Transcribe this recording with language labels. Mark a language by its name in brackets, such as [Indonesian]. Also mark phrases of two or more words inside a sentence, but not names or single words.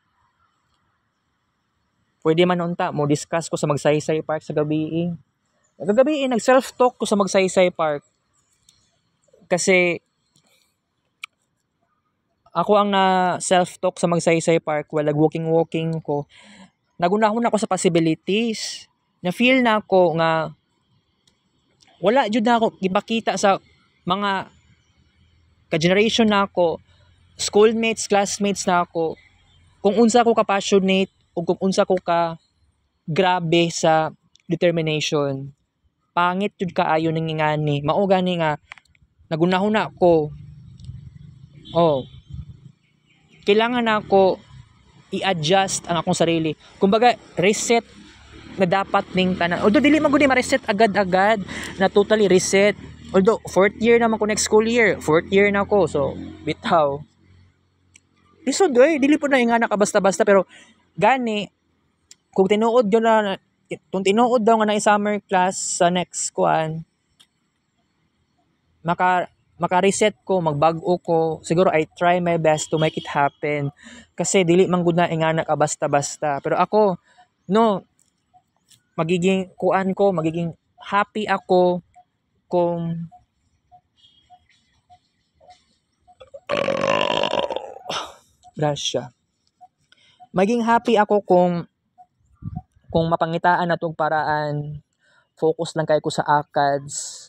[Cebuano] Pwede man unta mo discuss ko sa Magsaysay Park sa gabi. Kagabi nag self-talk ko sa Magsaysay Park. Kasi ako ang na self-talk sa Magsaysay Park, wala walking ko. Nagunahon ako sa possibilities. Na feel na ako nga wala jud na ako gipakita sa mga ka-generation na ako, schoolmates, classmates na ako, kung unsa ko ka-passionate o kung unsa ko ka grabe sa determination. Pangit jud kaayo ning ingani. Mao gani nga nagunahon na ako. Kailangan na ako i-adjust ang akong sarili. Kumbaga, reset na dapat ning tanan. Although dili man gud ma-reset agad-agad na [English] totally reset. [Cebuano] Although [English] fourth year [Cebuano] naman ko [English] next school year, fourth year [Cebuano] na ako. So bitaw. Lisod dili po na ingana ka basta-basta pero gani kung tinuod daw nga na [English] summer class [Cebuano] sa next maka-reset ko, magbag-o ko. [English] Siguro I try my best to make it happen. [Cebuano] Kasi dili man gud na ingana ka basta-basta. Pero ako [Filipino] magiging happy ako kung maging happy ako [Cebuano] kung mapangitaan na tong paraan, focus lang kay ko sa ACADS.